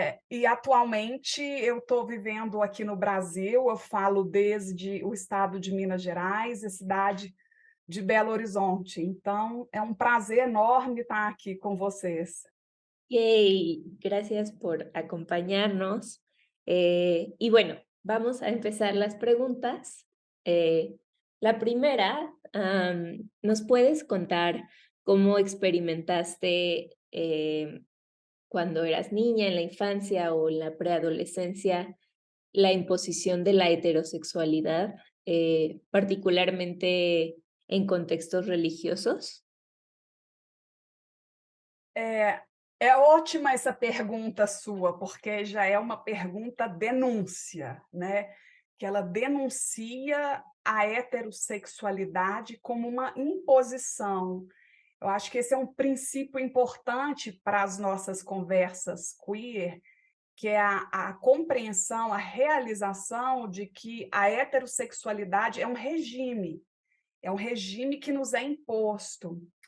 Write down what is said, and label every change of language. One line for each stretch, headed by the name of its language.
Portuguese: E atualmente eu estou vivendo aqui no Brasil, eu falo desde o estado de Minas Gerais, a cidade de Belo Horizonte. Então, é um prazer enorme estar aqui com vocês.
Spanish: Yay, gracias por acompañarnos. Y bueno, vamos a empezar las preguntas. La primera, ¿nos puedes contar cómo experimentaste cuando eras niña, en la infancia o en la preadolescencia, la imposición de la heterosexualidad, particularmente en contextos religiosos?
Portuguese: É, é ótima essa pergunta sua, porque já é uma pergunta denúncia, né? Que ela denuncia a heterossexualidade como uma imposição. Eu acho que esse é um princípio importante para as nossas conversas queer, que é a compreensão, a realização de que a heterossexualidade é um regime que nos é imposto.